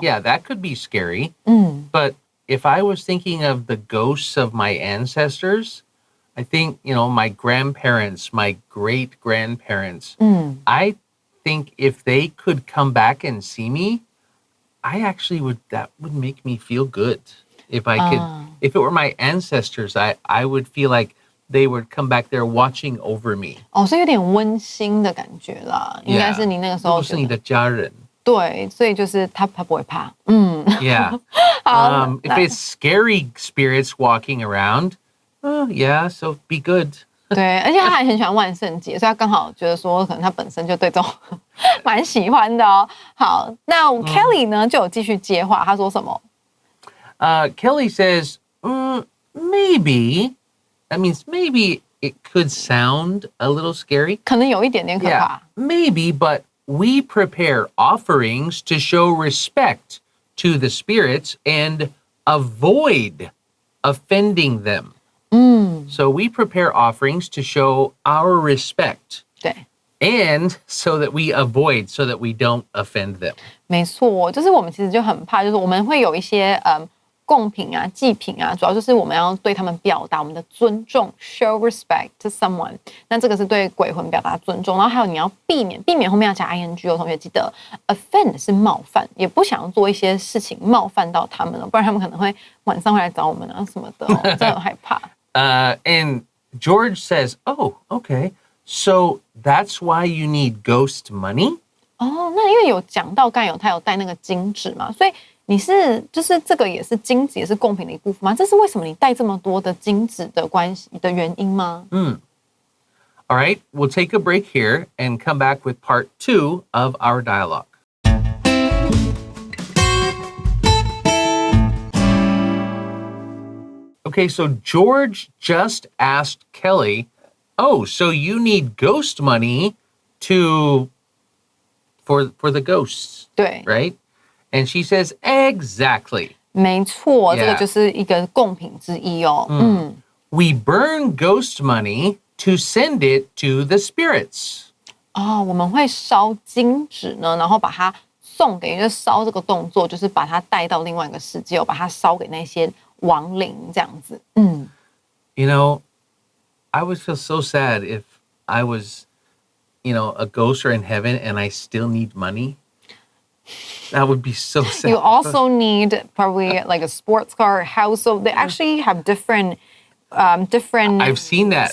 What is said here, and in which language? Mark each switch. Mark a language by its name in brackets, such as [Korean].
[English] yeah, that could be scary. But if I was thinking of the ghosts of my ancestors, I think, my grandparents, my great-grandparents, I think if they could come back and see me, that would make me feel good. If it were my ancestors, I would feel like they would come back there watching over me. [Chinese] 所以有点温馨的感觉啦，应该是你那个时候。是你的家人。对，所以就是他不会怕。 [English] Yeah. If it's scary spirits walking around, yeah, so be good. [Chinese] 对，而且他还很喜欢万圣节，所以他刚好觉得说，可能他本身就对这种蛮喜欢的哦。好，那 Kelly 呢就有继续接话，他说什么 [English] ？Kelly says, maybe. That means maybe it could sound a little scary. [Chinese] 可能有一点点可怕。 [English] Yeah, maybe, but we prepare offerings to show respect to the spirits and avoid offending them. So we prepare offerings to show our respect. [Chinese] 对。 [English] And so that we don't offend them. [Chinese] 没错，就是我们其实就很怕，就是我们会有一些贡品啊、祭品啊，主要就是我们要对他们表达我们的尊重 ， [English] show respect to someone。 [Chinese] 那这个是对鬼魂表达尊重，然后还有你要避免后面要加 ing 哦，同学记得 offend 是冒犯，也不想要做一些事情冒犯到他们了，不然他们可能会晚上会来找我们啊什么的，真的很害怕。 [English] And George says, "Oh, okay. So that's why you need ghost money?" [Chinese] 那因为有讲到刚才他有带那个金纸嘛，所以你就是这个也是金子也是贡品的一部分吗？这是为什么你带这么多的金子的关系的原因吗 [English] All right, we'll take a break here and come back with part 2 of our dialogue. Okay, so George just asked Kelly, "Oh, so you need ghost money for the ghosts?" [Chinese] 对 [English] Right? And she says, "Exactly." [Chinese] 没错， [English] Yeah. [Chinese] 这个就是一个贡品之一哦。 [English] We burn ghost money to send it to the spirits. [Chinese] 我们会烧金纸呢，然后把它送给，就是烧这个动作，就是把它带到另外一个世界，把它烧给那些亡灵这样子。 [English] I would feel so sad if I was, a ghost or in heaven and I still need money. That would be so sad. You also need probably like a sports car, a house. So they actually have different I've seen that.